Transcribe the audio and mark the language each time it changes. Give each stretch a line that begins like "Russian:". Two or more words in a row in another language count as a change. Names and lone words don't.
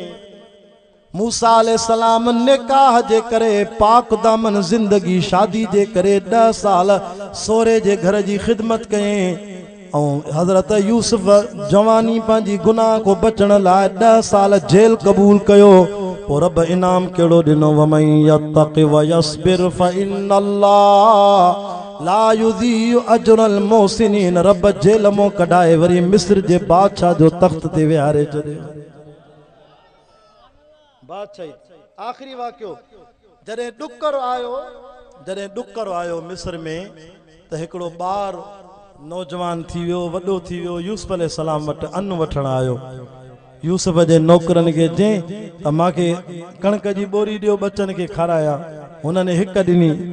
Sindhi: मूसा अलैहिस्सलाम निकाह जे करे पाक दामन जिंदगी शादी जे करे 10 साल सोरे जे घर जी ख़िदमत कयईं ऐं हज़रत यूसुफ जवानी पंहिंजी गुनाह को बचण लाइ 10 साल जेल क़बूल कयो पोइ रब इनाम कहिड़ो ॾिनो
Arabic: ومن يتق ويصبر فإن الله لا يضيع أجر المحسنين
Sindhi: रब जेल मों कढाए वरी मिस्र जे बादशाह जो तख़्त ते विहारे छॾियो बादशाह आखिरी वाक़ियो जॾहिं ॾुकर आयो मिस्र में त हिकिड़ो ॿार नौजवान थी वियो वॾो थी वियो यूसुफ अलैहिस्सलाम वटि अन्न वठण आयो यूसुफ जे नौकरनि खे चई त मूंखे कणक जी ॿोरी ॾियो बचनि खे खाराया हुननि हिकु ॾिनी